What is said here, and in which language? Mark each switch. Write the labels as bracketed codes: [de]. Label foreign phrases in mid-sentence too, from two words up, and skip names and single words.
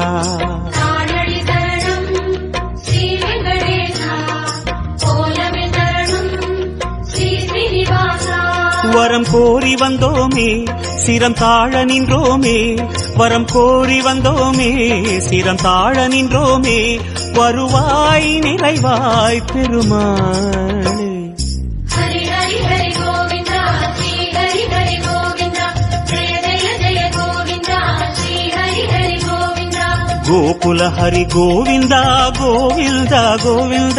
[ta] தானடி சரணம் ஸ்ரீ வெங்கடேசா கோலமே சரணம் ஸ்ரீ ஸ்ரீனிவாசா வரம் கோரி வந்தோமே சிரம் தாழ நின்றோமே வரம் கோரி வந்தோமே சிரம் தாழ நின்றோமே வருவாய் நிறைவாய் பெருமாளே [sa] हरि हरि हरि गोविंदा श्री हरि हरि गोविंदा जय जय जय गोविंदा श्री हरि हरि गोविंदा गोकुल हरि गोविंद गोविंद गोविंद